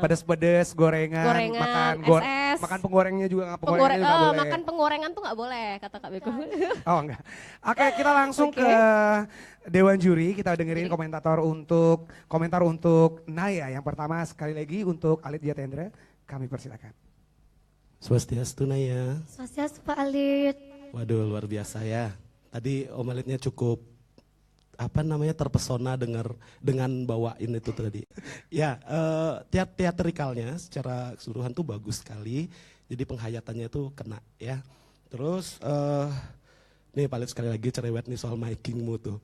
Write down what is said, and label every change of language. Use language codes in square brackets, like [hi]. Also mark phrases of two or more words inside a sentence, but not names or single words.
[id] pedes-pedes, gorengan, Gorengan, makan SS. makan pengorengnya juga nggak penggorengnya juga nggak boleh. Makan penggorengan tuh nggak boleh kata Kak Beko. Oh enggak. Oke, kita langsung Oke. ke Dewan Juri. Kita dengerin komentar untuk Naya. Yang pertama sekali lagi untuk Alit Jatendra, kami persilakan. Swastiastu Naya. Swastiastu Pak Alit. Waduh, luar biasa ya. Tadi Om Alitnya cukup terpesona dengan bawain itu tadi. Ya, teatrikalnya secara keseluruhan tuh bagus sekali. Jadi penghayatannya tuh kena ya. Terus nih Palit sekali lagi cerewet nih soal micingmu tuh.